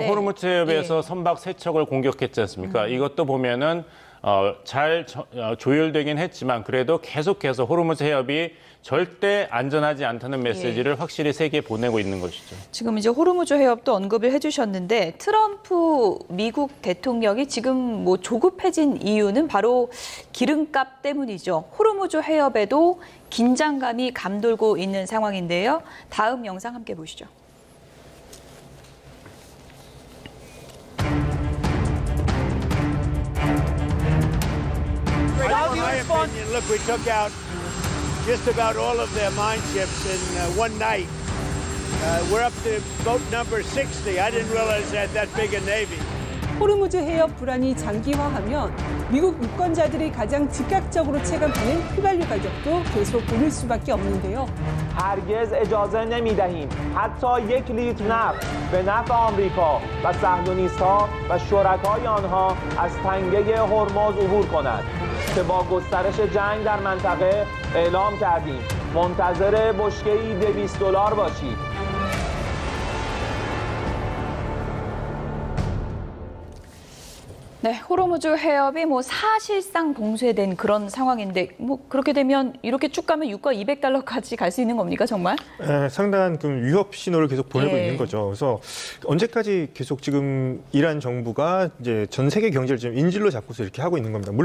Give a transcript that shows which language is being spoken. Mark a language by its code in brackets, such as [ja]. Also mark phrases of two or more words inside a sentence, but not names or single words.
[ko] 지금 호르무즈 해협에서 선박 3척을 공격했지 않습니까? 이것도 보면은 잘 조율되긴 했지만 그래도 계속해서 호르무즈 해협이 절대 안전하지 않다는 메시지를 확실히 세계에 보내고 있는 것이죠. 지금 이제 호르무즈 해협도 언급을 해주셨는데 트럼프 미국 대통령이 지금 뭐 조급해진 이유는 바로 기름값 때문이죠. 호르무즈 해협에도 긴장감이 감돌고 있는 상황인데요. 다음 영상 함께 보시죠. [en] In my opinion, look, we took out just about all of their mine ships in one night. We're up to boat number 60. I didn't realize they had that big a navy. [ko] 호르무즈 해협 불안이 장기화하면 미국 유권자들이 가장 즉각적으로 체감하는 휘발유 가격도 계속 오를 수밖에 없는데요. [fa] هرگز اجازه نمیدهیم حتی یک لیتر نفت به نفع آمریکا و صهیونیست‌ها و شرکای آنها از تنگه هرمز عبور کند که با گسترش جنگ در منطقه اعلام کردیم منتظر بشکه‌ای $200 باشید. [ko] 네, 호르무즈 해협이 뭐 사실상 봉쇄된 그런 상황인데 뭐 그렇게 되면 이렇게 쭉 가면 유가 $200까지 갈 수 있는 겁니까 정말? 상당한 그 위협 신호를 계속 보내고 있는 거죠. 그래서 언제까지 계속 지금 이란 정부가 이제 전 세계 경제를 지금 인질로 잡고서 이렇게 하고 있는 겁니다.